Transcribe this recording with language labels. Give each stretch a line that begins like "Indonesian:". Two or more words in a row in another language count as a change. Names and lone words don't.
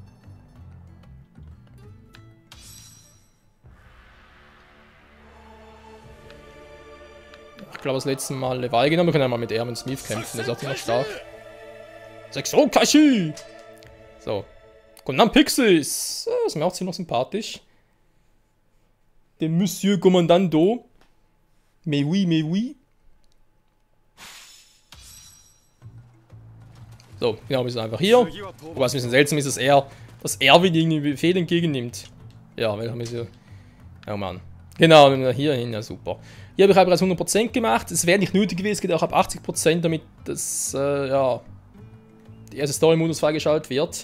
German: Ich glaube, das letzte Mal Levi genommen. Wir können ja mal mit Erwin Smith kämpfen, der ist auch immer stark. 6 Kashi! So. Kommt dann Pixies. Das macht sie noch sympathisch. Der Monsieur Commandando.
French: Mais oui, mais oui.
German: So, genau, wir sind einfach hier. Wobei es ein bisschen seltsam ist, dass er wieder irgendwie Befehle entgegennimmt. Ja, welcher Mission? Oh Mann. Genau, hier hin, ja super. Hier habe ich bereits 100% gemacht. Es wäre nicht nötig gewesen, es geht auch ab 80%, damit das, ja, der erste Story-Modus freigeschaltet wird.